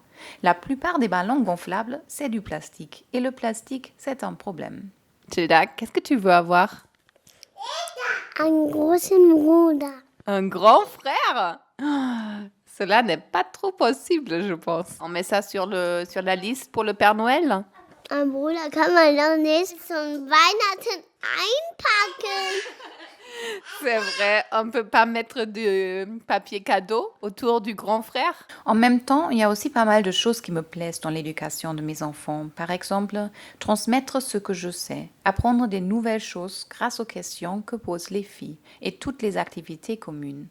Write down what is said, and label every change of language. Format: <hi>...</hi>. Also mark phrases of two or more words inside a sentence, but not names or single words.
<fr>La plupart des ballons gonflables, c'est du plastique, et le plastique, c'est un problème. Tilda, qu'est-ce que tu veux avoir?</fr> <de>Un großen Bruder.</de> <fr>Un grand frère? Cela n'est pas trop possible, je pense. On met ça sur la liste pour le Père Noël?</fr> <de>Ein Bruder kann man doch nicht zum Weihnachten einpacken.</de> <fr>C'est vrai, on ne peut pas mettre du papier cadeau autour du grand frère. En même temps, il y a aussi pas mal de choses qui me plaisent dans l'éducation de mes enfants. Par exemple, transmettre ce que je sais, apprendre des nouvelles choses grâce aux questions que posent les filles et toutes les activités communes.</fr>